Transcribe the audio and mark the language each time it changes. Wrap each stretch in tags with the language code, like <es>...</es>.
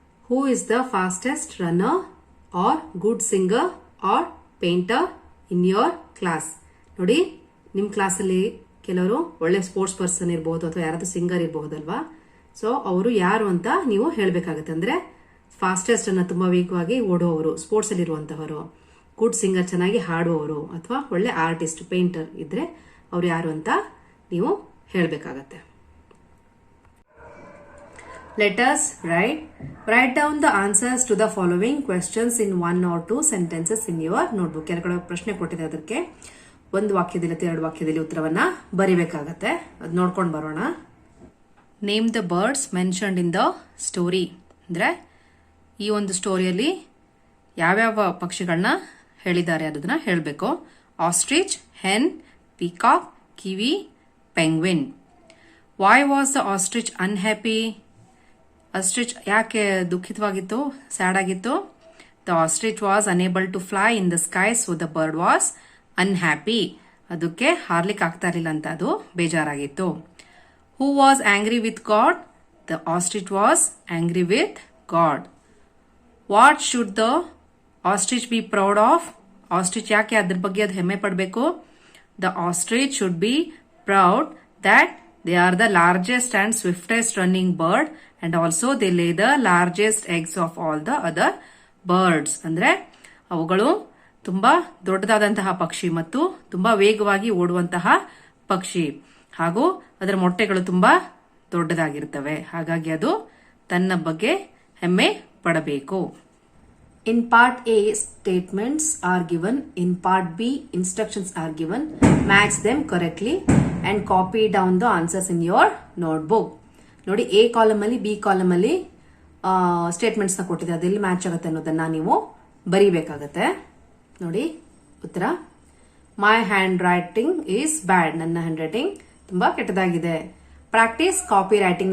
<en>Who is the fastest runner or good singer or painter in your class?</en> <kn>ನೋಡಿ, ನಿಮ್ಮ ಕ್ಲಾಸಲ್ಲಿ ಕೆಲವರು ಒಳ್ಳೆ ಸ್ಪೋರ್ಟ್ಸ್ ಪರ್ಸನ್ ಇರಬಹುದು ಅಥವಾ ಯಾರಾದ್ರೂ ಸಿಂಗರ್ ಇರಬಹುದಲ್ವಾ? ಸೊ ಅವರು ಯಾರು ಅಂತ ನೀವು ಹೇಳಬೇಕಾಗುತ್ತೆ. ಅಂದ್ರೆ ಫಾಸ್ಟೆಸ್ಟ್ ಅನ್ನ ತುಂಬಾ ವೇಗವಾಗಿ ಓಡುವವರು, ಸ್ಪೋರ್ಟ್ಸ್ ಅಲ್ಲಿ ಇರುವಂತಹವರು, ಗುಡ್ ಸಿಂಗರ್ ಚೆನ್ನಾಗಿ ಹಾಡುವವರು, ಅಥವಾ ಒಳ್ಳೆ ಆರ್ಟಿಸ್ಟ್, ಪೇಂಟರ್ ಇದ್ರೆ ಅವ್ರು ಯಾರು ಅಂತ ನೀವು ಹೇಳಬೇಕಾಗತ್ತೆ.</kn> <en>Let us write down the answers to the following questions in 1 or 2 sentences in your notebook.</en> <kn>ಕೆಲವು ಪ್ರಶ್ನೆ ಕೊಟ್ಟಿದೆ, ಅದಕ್ಕೆ ಒಂದು ವಾಕ್ಯದಲ್ಲಿ ಅಥವಾ 2 ವಾಕ್ಯದಲ್ಲಿ ಉತ್ತರವನ್ನ ಬರಿಬೇಕಾಗತ್ತೆ. ಅದು ನೋಡ್ಕೊಂಡು ಬರೋಣ.</kn> <en>Name the birds mentioned in the story.</en> <kn>ಅಂದ್ರೆ ಈ ಒಂದು ಸ್ಟೋರಿಯಲ್ಲಿ ಯಾವ್ಯಾವ ಪಕ್ಷಿಗಳನ್ನ ಹೇಳಿದ್ದಾರೆ ಅದನ್ನ ಹೇಳಬೇಕು.</kn> <en>Ostrich, hen, peacock, kiwi, penguin. Why was the ostrich unhappy?</en> <kn>Ostrich ಯಾಕೆ ದುಃಖಿತವಾಗಿತ್ತು, ಸ್ಯಾಡ್ ಆಗಿತ್ತು?</kn> <en>The ostrich was unable to fly in the sky, so the bird was unhappy.</en> <kn>ಅದಕ್ಕೆ ಹಾರ್ಲಿಕ್ಕೆ ಆಗ್ತಾ ಇರಲಿಲ್ಲ ಅಂತ ಅದು ಬೇಜಾರಾಗಿತ್ತು.</kn> <en>Who was angry with God? The ostrich was angry with God. What should the ostrich be proud of?</en> <kn>Ostrich ಯಾಕೆ ಅದ್ರ ಬಗ್ಗೆ ಅದು ಹೆಮ್ಮೆ ಪಡಬೇಕು?</kn> <en>The ostrich should be proud that they are the largest and swiftest running bird and also they lay the largest eggs of all the other birds.</en> <kn>ಅಂದ್ರೆ ಅವುಗಳು ತುಂಬಾ ದೊಡ್ಡದಾದಂತಹ ಪಕ್ಷಿ ಮತ್ತು ತುಂಬಾ ವೇಗವಾಗಿ ಓಡುವಂತಹ ಪಕ್ಷಿ, ಹಾಗೂ ಅದರ ಮೊಟ್ಟೆಗಳು ತುಂಬಾ ದೊಡ್ಡದಾಗಿರ್ತವೆ. ಹಾಗಾಗಿ ಅದು ತನ್ನ ಬಗ್ಗೆ ಹೆಮ್ಮೆ ಪಡಬೇಕು.</kn> <en>In part A, statements are given. In part B, instructions are given. Match them correctly and copy down the answers in your notebook.</en> <kn>ನೋಡಿ, A ಕಾಲಮ್ ಅಲ್ಲಿ, B ಕಾಲಮ್ ಅಲ್ಲಿ ಸ್ಟೇಟ್ಮೆಂಟ್ಸ್ ನ ಕೊಟ್ಟಿದೆ, ಅದೆಲ್ಲಿ ಮ್ಯಾಚ್ ಆಗುತ್ತೆ ಅನ್ನೋದನ್ನ ನೀವು ಬರಿಬೇಕಾಗತ್ತೆ. ನೋಡಿ,</kn> <en>ಉತ್ತರ my handwriting is bad.</en> <kn>ನನ್ನ ಹ್ಯಾಂಡ್ ರೈಟಿಂಗ್ ತುಂಬಾ ಕೆಟ್ಟದಾಗಿದೆ.</kn> <en>Practice copy writing.</en>